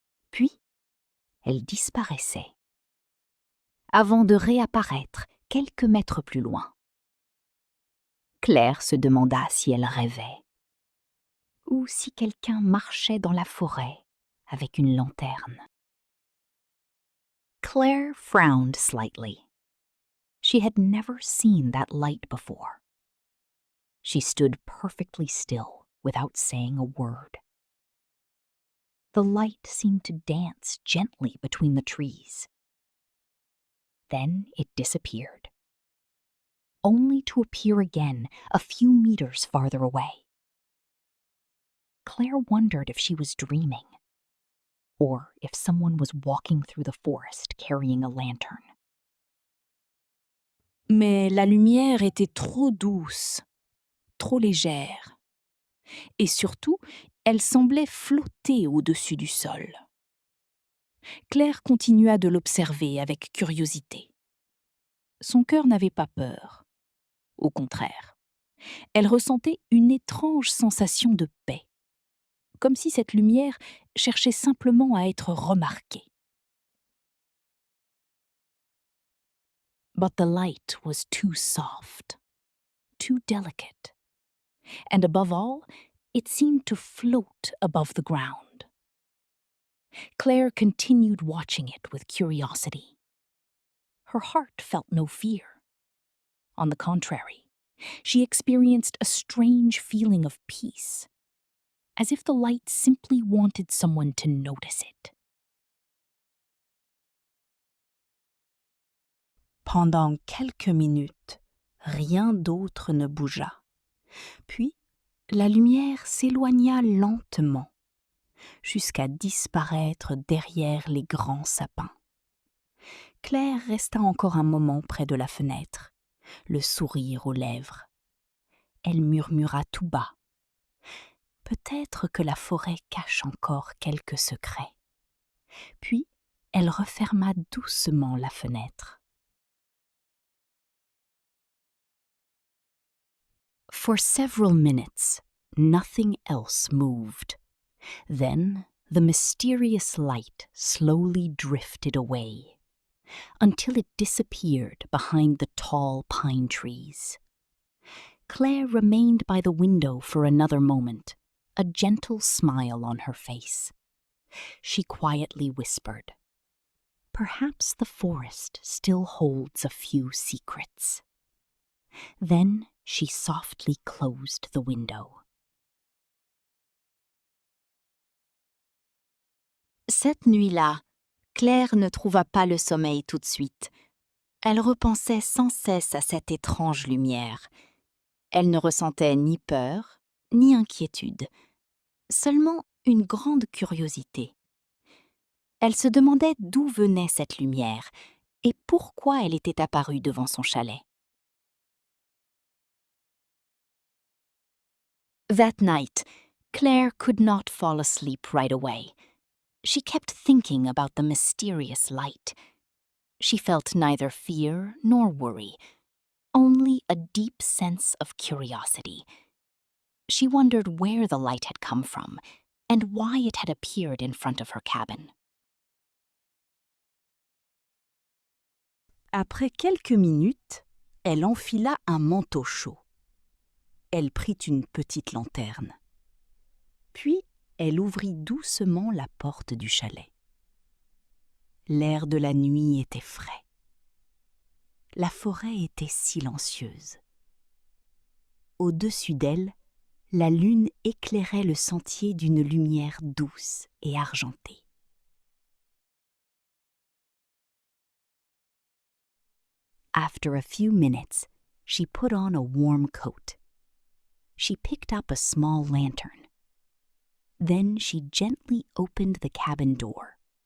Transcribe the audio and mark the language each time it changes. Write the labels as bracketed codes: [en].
[fr] Puis, elle disparaissait, avant de réapparaître quelques mètres plus loin. Claire se demanda si elle rêvait, ou si quelqu'un marchait dans la forêt avec une lanterne. [en] Claire frowned slightly. She had never seen that light before. She stood perfectly still without saying a word. The light seemed to dance gently between the trees. Then it disappeared, only to appear again a few meters farther away. Claire wondered if she was dreaming, or if someone was walking through the forest carrying a lantern. [fr] Mais la lumière était trop douce, trop légère, et surtout, elle semblait flotter au-dessus du sol. Claire continua de l'observer avec curiosité. Son cœur n'avait pas peur. Au contraire, Elle ressentait une étrange sensation de paix, comme si cette lumière cherchait simplement à être remarquée. [en] But the light was too soft, too delicate, and above all, it seemed to float above the ground. Claire continued watching it with curiosity. Her heart felt no fear. On the contrary, she experienced a strange feeling of peace, as if the light simply wanted someone to notice it. [fr] Pendant quelques minutes, rien d'autre ne bougea. Puis, la lumière s'éloigna lentement, jusqu'à disparaître derrière les grands sapins. Claire resta encore un moment près de la fenêtre, le sourire aux lèvres. Elle murmura tout bas. Peut-être que la forêt cache encore quelques secrets. Puis, elle referma doucement la fenêtre. [en] For several minutes, nothing else moved. Then the mysterious light slowly drifted away, until it disappeared behind the tall pine trees. Claire remained by the window for another moment, a gentle smile on her face. She quietly whispered, "Perhaps the forest still holds a few secrets." Then she softly closed the window. [fr] Cette nuit-là, Claire ne trouva pas le sommeil tout de suite. Elle repensait sans cesse à cette étrange lumière. Elle ne ressentait ni peur, ni inquiétude, seulement une grande curiosité. Elle se demandait d'où venait cette lumière et pourquoi elle était apparue devant son chalet. [en] That night, Claire could not fall asleep right away. She kept thinking about the mysterious light. She felt neither fear nor worry, only a deep sense of curiosity. She wondered where the light had come from and why it had appeared in front of her cabin. [fr] Après quelques minutes, elle enfila un manteau chaud. Elle prit une petite lanterne. Puis, elle ouvrit doucement la porte du chalet. L'air de la nuit était frais. La forêt était silencieuse. Au-dessus d'elle, la lune éclairait le sentier d'une lumière douce et argentée. [en] After a few minutes, she put on a warm coat. She picked up a small lantern. Then she gently opened the cabin door.